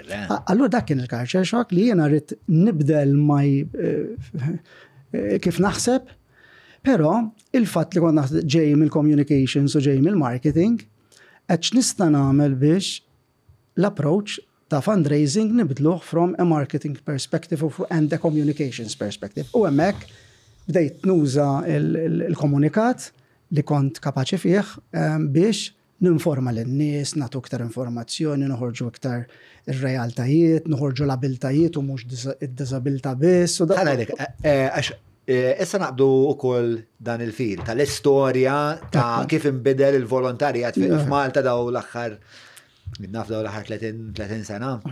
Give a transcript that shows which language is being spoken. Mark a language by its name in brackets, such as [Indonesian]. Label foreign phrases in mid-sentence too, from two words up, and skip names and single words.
[Maltese] Allura dak kien il-culture shock li jiena rrid nibdel kif naħseb, però il-fatt li kont ġej mill-communications u ġej mill-marketing qed nista' nagħmel biex l-approach ta' fundraising nibdluh [English] from a marketing perspective and a communications perspective. [Maltese] U hemmhekk bdejt nuża il-komunikat li kont kapaċi fih biex ninforma lin-nies, nagħtu iktar informazzjoni, noħorġu iktar ir-realtajiet, noħorġu l-abiltajiet u mhux id-diżabilità biss. Issa naqbdu ukoll dan il-fil tal-istorja ta' kif inbidel il-volontarjat f'Malta daw l-aħħar naf daw l-aħħar 30 sena.